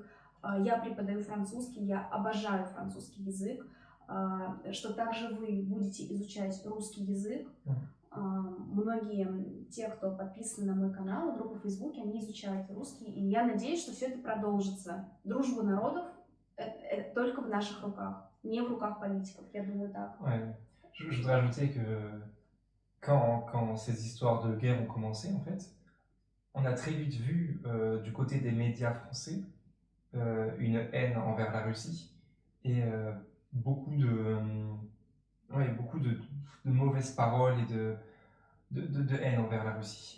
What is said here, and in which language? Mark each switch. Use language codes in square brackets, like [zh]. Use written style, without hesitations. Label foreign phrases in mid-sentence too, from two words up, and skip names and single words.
[ru] Я преподаю французский, я обожаю французский язык, что также вы будете изучать русский язык. Многие те, кто подписаны на мой канал, группу в Фейсбуке, они изучают русский, и я надеюсь, что все это продолжится. Дружба народов это только в наших руках, не в руках политиков, я думаю так. [fr] Ouais. Je voudrais ajouter que quand ces histoires de guerre ont commencé, en fait, on a très vite vu du côté des médias français une haine envers la Russie et beaucoup de mauvaises paroles et de haine envers la Russie.